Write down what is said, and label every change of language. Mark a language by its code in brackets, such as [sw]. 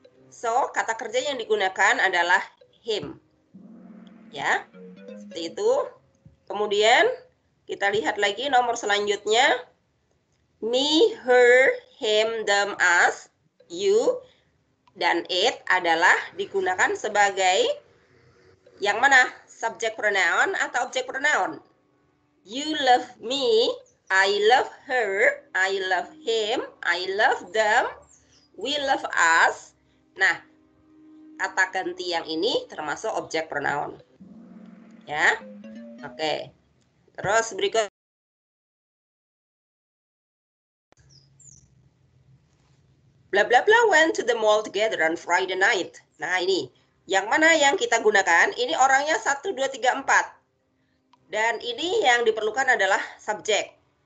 [id] So, kata kerja yang digunakan adalah him. Ya, seperti itu. Kemudian kita lihat lagi nomor selanjutnya. Me, her, him, them, us, you, dan it adalah digunakan sebagai yang mana? Subjek pronoun atau objek pronoun? [en] You love me, I love her, I love him, I love them, we love us. [id] Nah, kata ganti yang ini termasuk objek pronoun. Ya, oke. Terus berikut. [en] Bla bla bla went to the mall together on Friday night. [id] Nah, ini. Yang mana yang kita gunakan? Ini orangnya 1, 2, 3, 4. Dan ini yang diperlukan adalah subjek.